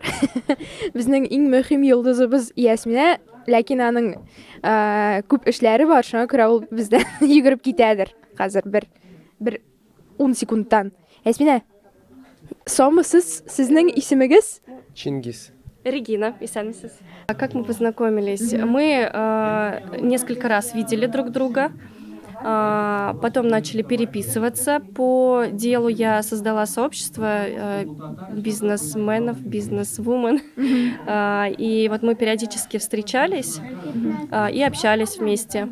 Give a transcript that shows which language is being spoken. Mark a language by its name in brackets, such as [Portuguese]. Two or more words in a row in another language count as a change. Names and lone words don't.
[Tatar] Безнең иң мөһим йолдызыбыз Ясмина, ләкин аның күп эшләре бар, шуңа күрә ул бездән йөгереп китәдер хәзер бер 10 секундтан. Ясмина, саумысыз, сезнең исемегез? Чингис. Регина, исәнмесез. [Russian] Как мы познакомились? Мы несколько раз видели друг друга, потом начали переписываться. По делу я создала сообщество бизнесменов, бизнесвумен. И вот мы периодически встречались и общались вместе.